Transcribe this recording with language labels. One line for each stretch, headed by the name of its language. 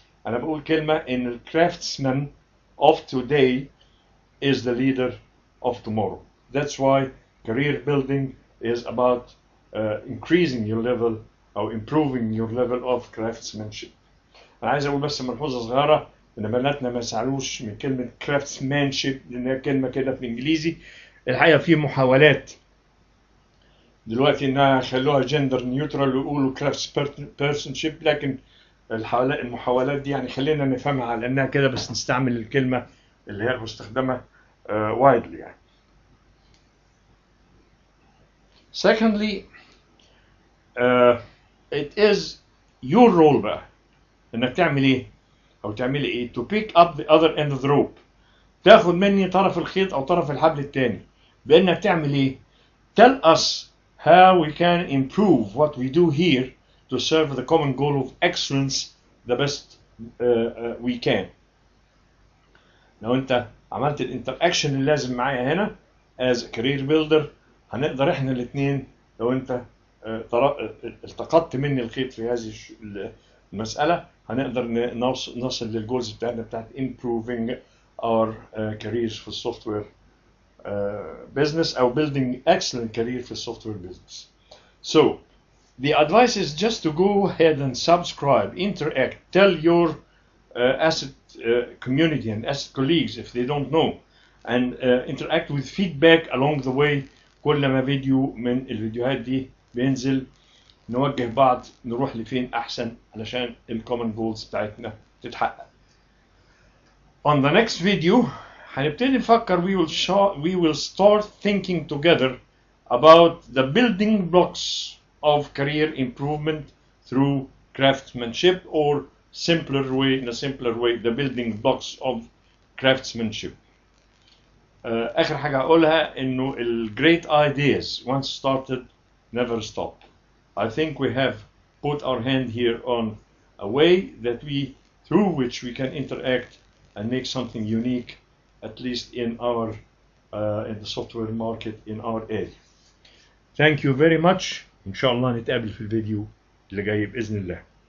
Arabic: انا بقول كلمه ان الكرافتسمان
English: of today is the leader of tomorrow. That's why career building is about increasing your level
Arabic: او
English: improving your level of craftsmanship.
Arabic: انا عايز اقول بس ملحوظه صغيره ان بناتنا ما يزعلوش من كلمه craftsmanship لانها كلمه كده في الانجليزي. الحقيقه في محاولات دلوقتي انها خلوها جندر نيوترال ويقولوا craftspersonship، لكن المحاولات دي يعني خلينا نفهمها على انها كده بس نستعمل الكلمه اللي هي المستخدمه widely يعني.
English: Secondly, it is your role
Arabic: بقى انك تعمل ايه او تعملي ايه
English: to pick up the other end of the rope.
Arabic: تاخد مني طرف الخيط او طرف الحبل الثاني بانك تعمل ايه.
English: Tell us how we can improve what we do here to serve the common goal of excellence the best we can.
Arabic: لو انت عملت الانتراكشن اللي لازم معايا هنا
English: as a career builder،
Arabic: هنقدر احنا الاثنين لو انت التقطت مني الخيط في هذه المسألة هنقدر نصل للجولز بتاعتنا بتاعت
English: improving our careers
Arabic: في السوفتوير business او
English: building excellent career
Arabic: في السوفتوير business.
English: So the advice is just to go ahead and subscribe, interact, tell your asset community and asset colleagues if they don't know, and interact with feedback along the way.
Arabic: كل ما فيديو من الفيديوهات دي بينزل نوجه بعض نروح لفين احسن علشان الكومن جولز بتاعتنا تتحقق.
English: On the next video
Arabic: هنبتدي نفكر
English: we will start thinking together about the building blocks of career improvement through craftsmanship, or in a simpler way the building blocks of craftsmanship.
Arabic: آخر حاجة هقولها إنه
English: great ideas once started never stop. I think we have put our hand here on a way that through which we can interact and make something unique, at least in in the software market in our area. Thank you very much.
Arabic: إن شاء الله نتقابل في الفيديو اللي جاي بإذن الله.